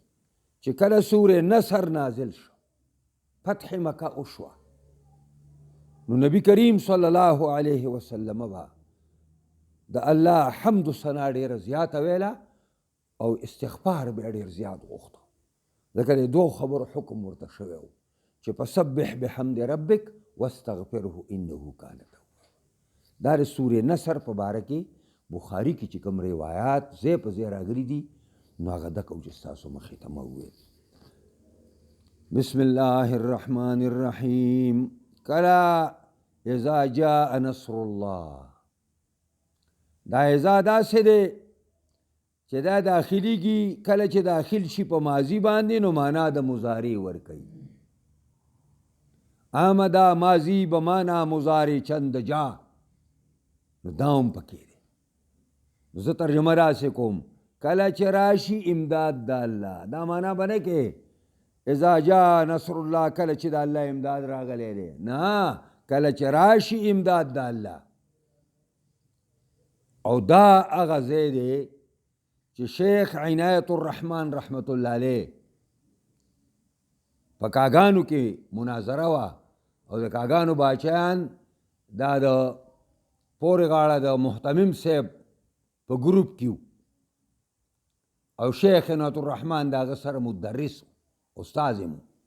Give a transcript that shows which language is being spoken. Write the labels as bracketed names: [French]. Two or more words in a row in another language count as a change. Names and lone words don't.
[Pashto] چې کله سورې نصر نازل شو فتح مکه وشوه نو نبی کریم [Arabic] صلی الله علیه وسلم [Pashto] به د الله حمد و ثنا ډېره زیاته ویله او استغفار به ډېر زیات غوښته، ځکه د دوو خبرو حکم ورته شوی و چې [Arabic] فسبح بحمد ربک واستغفره انه کان توابا. [Pashto] دا د سورې نصر په باره کې بخاري کې چې کوم روایات ځای په ځای راغلي دي نو هغه دکه و چې ستاسو مخې ته مه وویل. [Arabic] بسم الله الرحمن الرحیم کلا اذا جاء نصر الله. [Pashto] دا اذا داسې دی چې دا داخليږي کله چې داخل شي په ماضي باندې نو معنا د مضارع ورکوي. [Persian] آمده ماضی بمانا مضارع چند جا، [Pashto] نو دا هم پکې دی. نو زه ترجمه راسې کوم، کله چې راشي امداد د الله، دا معنا به نه کې [Arabic] اذا جاء نصر الله، [Pashto] کله چې د الله امداد راغلی دی، نه، کله چې راشي امداد د الله. او دا هغه ځای دی چې شیخ عنایت الرحمن [Arabic] رحمت الله علیه [Pashto] په کاګانو کې مناظره وه، او د کاګانو باچیان دا د پورې غاړه د محتمم صاحب په ګروپ کې او شیخ عنایت الرحمن د هغه سره مدرس استاذ یې.